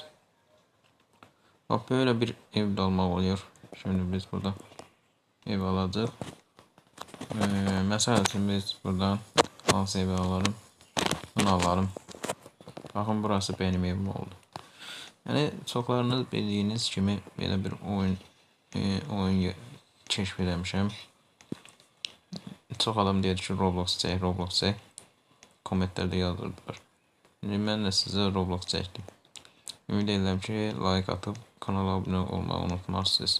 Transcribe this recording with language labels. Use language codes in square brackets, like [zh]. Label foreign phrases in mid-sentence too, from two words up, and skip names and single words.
[tr] Bak böyle bir ev de almak oluyor. Şimdi biz burada ev alacağız. Mesela biz buradan [az] hansı evi alalım? [tr] Bunu alalım. Bakın burası benim evim oldu. [az] Yani çoxlarınız bildiğiniz kimi belə bir oyun keşf eləmişəm. Çox adam deyir ki Roblox çək. Kommentlərdə yazırdılar. Şimdi mən də sizə Roblox çəkdim. Ümid edirəm ki like atıb kanala abunə olmağı unutmazsınız.